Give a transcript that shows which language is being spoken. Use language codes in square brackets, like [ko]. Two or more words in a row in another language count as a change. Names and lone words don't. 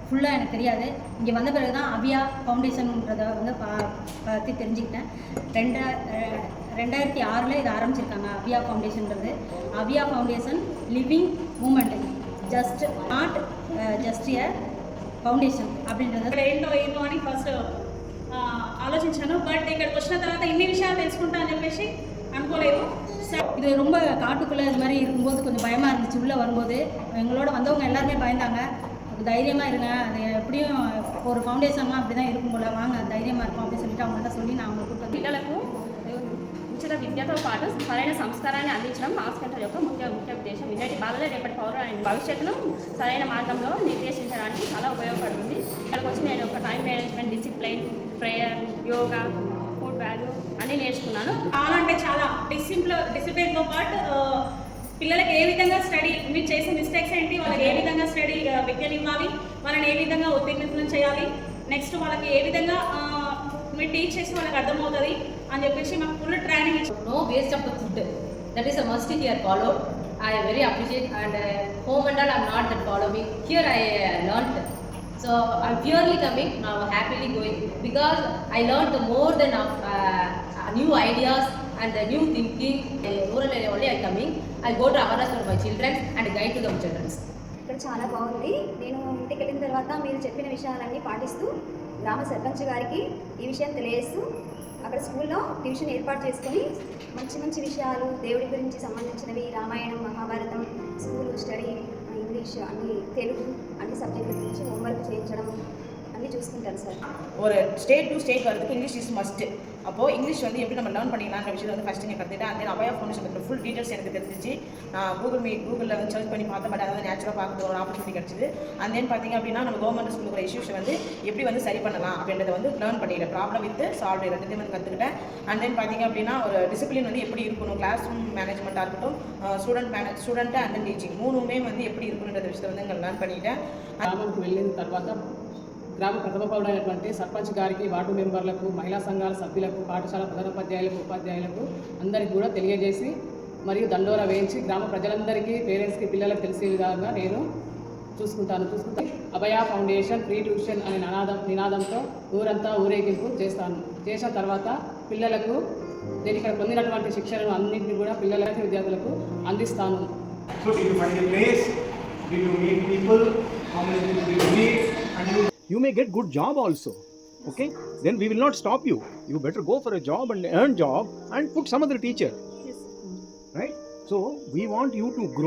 [ta] ஃபுல்லாக எனக்கு தெரியாது. இங்கே வந்த பிறகு தான் அவியா ஃபவுண்டேஷன்ன்றதை வந்து பற்றி தெரிஞ்சுக்கிட்டேன். 2006 இது ஆரம்பிச்சிருக்காங்க அவியா ஃபவுண்டேஷன்றது. [en] Aviya Foundation living moment, just not just a foundation அப்படின்றது [te] ఏంటో అని ఫస్ట్ ఆలోచించాను. బట్ ఇక్కడికి వచ్చిన తర్వాత ఇన్ని విషయాలు తెలుసుకుంటా అని చెప్పేసి అనుకోలేదు. [ta] இது ரொம்ப காட்டுக்குள்ளே இது மாதிரி இருக்கும்போது கொஞ்சம் பயமாக இருந்துச்சு. உள்ளே வரும்போது எங்களோட வந்தவங்க எல்லாருமே பயந்தாங்க. தைரியமாக இருங்க, அது எப்படியும் ஒரு ஃபவுண்டேஷன்லாம் அப்படி தான் இருக்கும் போல், வாங்க தைரியமாக இருக்கும் அப்படின்னு சொல்லிட்டு அவங்கள்ட்ட சொல்லி நான் அவங்க கூப்பிட்டு [te] పిల్లలకు ఉచిత విద్యతో పాటు సరైన సంస్కారాన్ని అందించడం మాస్ సెంటర్ యొక్క ముఖ్య ఉద్దేశం. ఇలాంటి బాలలే రేపటి పౌరుల భవిష్యత్తును సరైన మార్గంలో నిర్దేశించడానికి చాలా ఉపయోగపడుతుంది. ఇక్కడికి వచ్చి నేను ఒక [en] time management, discipline, prayer, yoga, food value [te] అన్నీ నేర్చుకున్నాను. చాలా అంటే చాలా డిసిప్లిన్తో పాటు పిల్లలకి ఏ విధంగా స్టడీ, మీరు చేసే మిస్టేక్స్ ఏంటి, వాళ్ళకి ఏ విధంగా స్టడీ విద్యను ఇవ్వాలి, వాళ్ళని ఏ విధంగా ఉత్తీర్ణతలను చేయాలి, నెక్స్ట్ వాళ్ళకి ఏ విధంగా మీరు టీచ్ చేసి వాళ్ళకి అర్థమవుతుంది అని చెప్పేసి మాకు [en] full training [te] ఇచ్చారు. [en] No waste of the food. That is a must here followed. I very appreciate, and home and all I'm not that following. Here I learnt. So I'm purely coming now, happily going, because I learned more than new ideas and the new thinking. Rural area only I coming. I go to awareness for my children and guide to the children. [te] ఇక్కడ చాలా బాగుంది. నేను ఇంటికి వెళ్ళిన తర్వాత మీరు చెప్పిన విషయాలన్నీ పాటిస్తూ గ్రామ సర్పంచ్ గారికి ఈ విషయం తెలియజేస్తూ అక్కడ స్కూల్లో ట్యూషన్ ఏర్పాటు చేసుకొని మంచి మంచి విషయాలు, దేవుడి గురించి సంబంధించినవి, రామాయణం, మహాభారతం, [en] school study, English, [te] అన్ని తెలుగు, అన్ని సబ్జెక్టుల గురించి హోంవర్క్ చేయించడం అన్నీ చూసుకుంటాను సార్. [ta] ஒரு [en] state to state [ta] வரதுக்கு [en] English is must. [ta] அப்போது இங்கிலீஷ் வந்து எப்படி நம்ம லேர்ன் பண்ணிக்கலான்ற விஷயத்தை வந்து ஃபஸ்ட்டு நீங்கள் கற்றுக்கிட்டேன். அந்த அபயா ஃபவுண்டேஷன் பற்றின [en] full details [ta] எனக்கு தெரிஞ்சிச்சு. நான் கூகுளில் வந்து சர்ச் பண்ணி பார்த்தேன். பட் அதாவது நேச்சுரலாக பார்க்குறது ஒரு ஆப்பர்ச்சுனிட்டி கிடச்சிது. [en] and then [ta] பார்த்திங்க அப்படின்னா நம்ம கவர்மெண்ட் ஸ்கூலுக்கு இஷ்யூஸை வந்து எப்படி வந்து சரி பண்ணலாம் அப்படின்றத வந்து லேர்ன் பண்ணிக்கிறேன். [en] problem with solve [ta] ரெண்டுத்தையும் வந்து கற்றுக்கிட்டேன். [en] and then [ta] பார்த்திங்க அப்படின்னா ஒரு டிசிப்ளின் வந்து எப்படி இருக்கணும், [en] class room [ta] மேனேஜ்மெண்ட்டாக இருக்கட்டும், [en] student and then teaching [ta] மூணுமே வந்து எப்படி இருக்கணுன்ற விஷயத்தை வந்து இங்கே லேர்ன் பண்ணிக்கிட்டேன். [te] గ్రామానికి వెళ్ళిన తర్వాత గ్రామ ప్రథమ పౌరుడైనటువంటి సర్పంచ్ గారికి, వార్డు మెంబర్లకు, మహిళా సంఘాల సభ్యులకు, పాఠశాల ప్రధానోపాధ్యాయులకు, ఉపాధ్యాయులకు అందరికీ కూడా తెలియజేసి మరియు దండోరా వేయించి గ్రామ ప్రజలందరికీ, పేరెంట్స్కి, పిల్లలకు తెలిసే విధంగా నేను చూసుకుంటాను. అభయ ఫౌండేషన్ [en] free tuition [te] అనే నినాదంతో ఊరంతా ఊరేగింపు చేసిన తర్వాత పిల్లలకు నేను ఇక్కడ పొందినటువంటి శిక్షణను అన్నింటినీ కూడా పిల్లలకి, విద్యార్థులకు అందిస్తాను. [en] So did you find a place? Did you meet people? How many people did you meet? And you may get good job also. Okay? Then we will not stop you. You better go for a job and earn job and put some other teacher. Yes. Right? So we want you to grow.